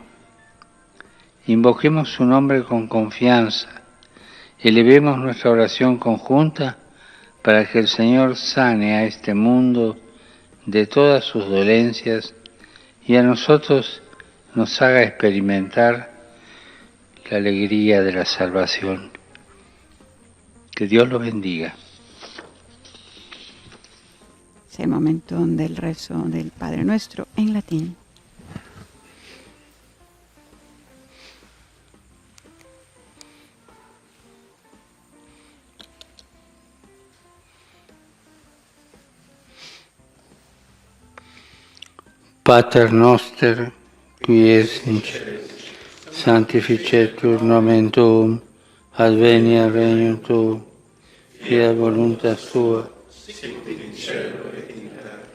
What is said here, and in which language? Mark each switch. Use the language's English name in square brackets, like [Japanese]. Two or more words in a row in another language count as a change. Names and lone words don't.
[Spanish] Invoquemos su nombre con confianza, elevemos nuestra oración conjunta para que el Señor sane a este mundo de todas sus dolencias y a nosotros nos haga experimentar la alegría de la salvación. Que Dios los bendiga. Es el momento del rezo del Padre Nuestro en latín. [Latin] Pater noster, qui es in cielo, sanctificetur nomen tuum, adveniat regnum tuum, fiat voluntas tua, sicut in cielo et in terra.